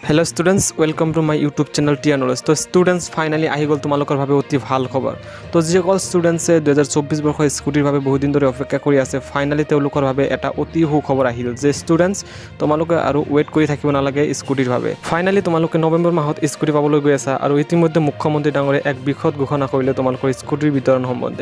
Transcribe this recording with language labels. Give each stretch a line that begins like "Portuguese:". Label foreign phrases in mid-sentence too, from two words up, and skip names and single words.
English: Hello students welcome to my YouTube channel T Knowledge.
Assamese: तो
English: students finally
Assamese: आহি গ'ল তোমালোকৰ ভাবে অতি ভাল খবৰ। তো যিসকল স্টুডেন্টছে 2024 বৰ্ষৰ স্কুটিৰ ভাবে বহুত দিন ধৰি অপেক্ষা কৰি আছে, ফাইনালি তেওঁলোকৰ ভাবে এটা অতি সুখবৰ আহিল যে স্টুডেন্টস তোমালোকে আৰু ওয়েট কৰি থাকিব নালাগে স্কুটিৰ ভাবে। ফাইনালি তোমালোকে নৱেম্বৰ মাহত স্কুটি পাবলৈ গৈ আছা আৰু ইতিমধ্যে মুখ্যমন্ত্ৰী ডাঙৰীয়ে এক বিশদ ঘোষণা কৰিলে তোমালোকৰ স্কুটিৰ বিতৰণ সম্বন্ধে।